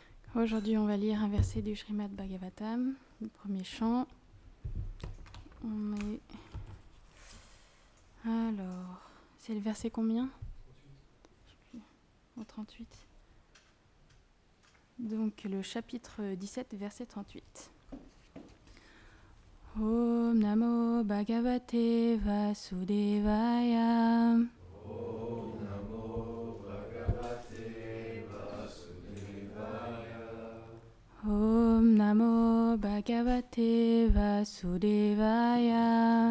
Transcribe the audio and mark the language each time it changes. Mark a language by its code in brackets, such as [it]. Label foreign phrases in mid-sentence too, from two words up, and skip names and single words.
[fr] Aujourd'hui, on va lire un verset du Srimad Bhagavatam, le premier chant. Alors, c'est le verset combien ? Au 38. Donc, le chapitre 17, verset 38. [sa] ॐ नमो भगवते वासुदेवाय. ॐ नमो भगवते वासुदेवाय. ॐ नमो भगवते वासुदेवाय.